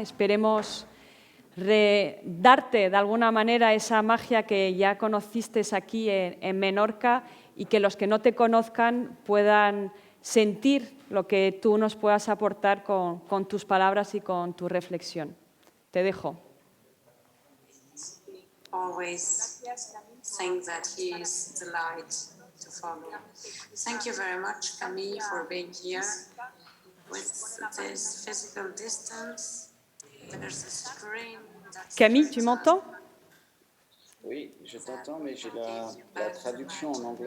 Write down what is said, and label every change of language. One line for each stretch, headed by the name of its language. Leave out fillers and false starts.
Spanish: Esperemos darte de alguna manera esa magia que ya conociste aquí en Menorca, y que los que no te conozcan puedan sentir lo que tú nos puedas aportar con tus palabras y con tu reflexión. Te dejo.
English: Always think that he is the light to follow. Thank you very much, Camille, for being here. With this physical distance, there's a screen.
French: Camille, tu m'entends? Oui, je t'entends, mais j'ai la traduction en anglais.